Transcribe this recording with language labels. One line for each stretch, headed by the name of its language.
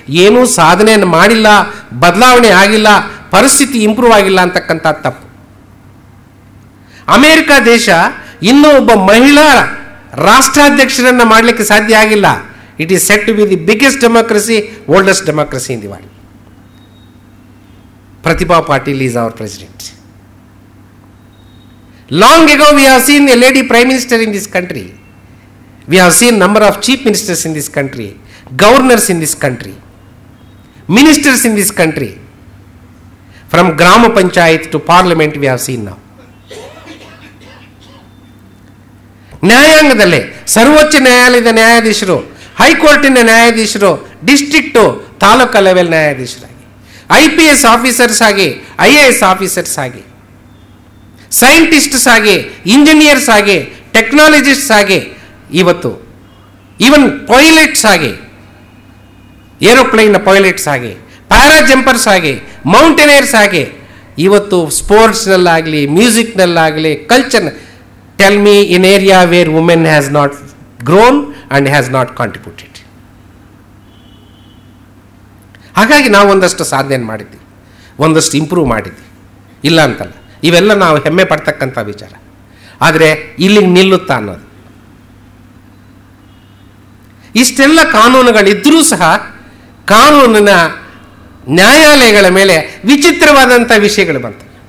Kannada: ಏನೂ ಸಾಧನೆಯನ್ನು ಮಾಡಿಲ್ಲ, ಬದಲಾವಣೆ ಆಗಿಲ್ಲ, ಪರಿಸ್ಥಿತಿ ಇಂಪ್ರೂವ್ ಆಗಿಲ್ಲ ಅಂತಕ್ಕಂಥ ತಪ್ಪು. ಅಮೇರಿಕಾ ದೇಶ ಇನ್ನೂ ಒಬ್ಬ ಮಹಿಳಾ ರಾಷ್ಟ್ರಾಧ್ಯಕ್ಷರನ್ನು ಮಾಡಲಿಕ್ಕೆ ಸಾಧ್ಯ ಆಗಿಲ್ಲ.
English: It is set to be the biggest democracy, oldest democracy in the world. Pratibha Patil is our president. Long ago we have seen a lady prime minister in this country. We have seen number of chief ministers in this country, governors in this country, ministers in this country. From Grama Panchayat to Parliament we have seen now.
Kannada: ನ್ಯಾಯಾಂಗದಲ್ಲೇ ಸರ್ವೋಚ್ಚ ನ್ಯಾಯಾಲಯದ ನ್ಯಾಯಾಧೀಶರು, ಹೈಕೋರ್ಟಿನ ನ್ಯಾಯಾಧೀಶರು, district, taluk level ನ್ಯಾಯಾಧೀಶರಾಗಿ, IPS officers ಆಗಿ, IAS officers ಆಗಿ, scientists ಆಗಿ, engineers ಆಗಿ, ಟೆಕ್ನಾಲಜಿಸ್ಟ್ಸ್ ಆಗಿ, ಇವತ್ತು ಈವನ್ ಪೈಲಟ್ಸ್ ಆಗಿ, ಏರೋಪ್ಲೇನ್ನ ಪೈಲಟ್ಸ್ ಆಗಿ, ಪ್ಯಾರಾ ಜಂಪರ್ಸ್ ಆಗಿ, ಮೌಂಟೇನಿಯರ್ಸ್ ಆಗಿ, ಇವತ್ತು ಸ್ಪೋರ್ಟ್ಸ್ನಲ್ಲಾಗಲಿ, ಮ್ಯೂಸಿಕ್ನಲ್ಲಾಗಲಿ, culture.
English: Tell me in area where women has not grown and has not contributed.
Kannada: ಹಾಗಾಗಿ ನಾವು ಒಂದಷ್ಟು ಸಾಧನೆ ಮಾಡಿದ್ವಿ, ಒಂದಷ್ಟು ಇಂಪ್ರೂವ್ ಮಾಡಿದ್ವಿ, ಇಲ್ಲ ಅಂತಲ್ಲ. ಇವೆಲ್ಲ ನಾವು ಹೆಮ್ಮೆ ಪಡ್ತಕ್ಕಂಥ ವಿಚಾರ. ಆದರೆ ಇಲ್ಲಿಗೆ ನಿಲ್ಲುತ್ತಾ ಅನ್ನೋದು. ಇಷ್ಟೆಲ್ಲ ಕಾನೂನುಗಳಿದ್ದರೂ ಸಹ ಕಾನೂನಿನ ನ್ಯಾಯಾಲಯಗಳ ಮೇಲೆ ವಿಚಿತ್ರವಾದಂಥ ವಿಷಯಗಳು ಬಂತು.